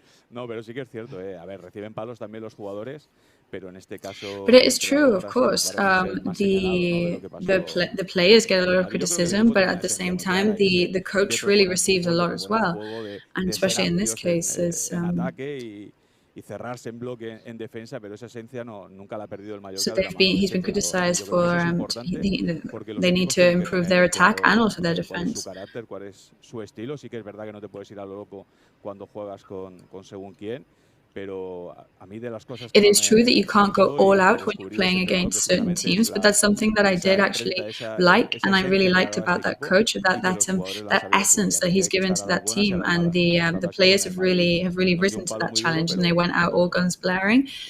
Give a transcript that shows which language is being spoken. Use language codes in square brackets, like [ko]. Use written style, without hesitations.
[es] No, pero sí que es cierto, a ver, reciben palos también los jugadores, pero en este caso. [en] But it is true, of course. The players get a lot of criticism, but at the same time, the coach really receives a lot as well, and especially in this case, is. [es] Y cerrarse en bloque en defensa, pero esa esencia nunca la ha perdido el Mallorca. [en] So he's been criticized for they need to improve their attack and also their defense. [es] Su carácter, cuál es su estilo. Sí que es verdad que no te puedes ir a lo loco cuando juegas con según quién. Pero a mí de las cosas [en] It is true that you can't go all out when you're playing against certain teams, but that's something that I did actually like, and I really liked about that coach, that essence that he's given to that team, and the players have really risen to that challenge, and they went out all guns blaring.